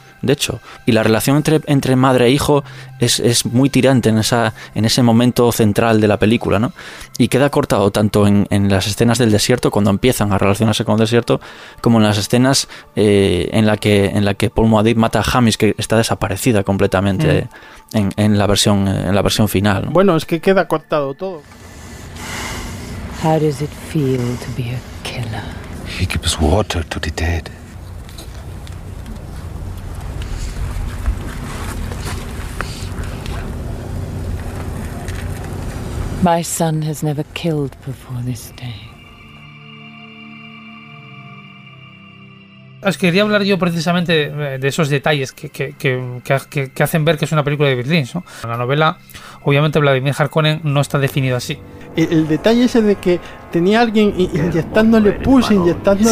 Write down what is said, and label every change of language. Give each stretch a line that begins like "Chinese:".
Spanish: De hecho, y la relación entre madre e hijo es muy tirante en ese momento central de la película, ¿no? Y queda cortado tanto en las escenas del desierto, cuando empiezan a relacionarse con el desierto, como en las escenas en la que Paul Muadib mata a Hamis, que está desaparecida completamente en la versión final, ¿no? Bueno, es que queda cortado todo.
English: How does it feel to be a killer? He gives water to the dead. My son has never killed before this day.
Spanish: Os quería hablar yo precisamente de esos detalles que hacen ver que es una película de David Lynch, ¿no? En la novela, obviamente, Vladimir Harkonnen no está definido así. El detalle ese de que tenía alguien inyectándole pus, inyectándole...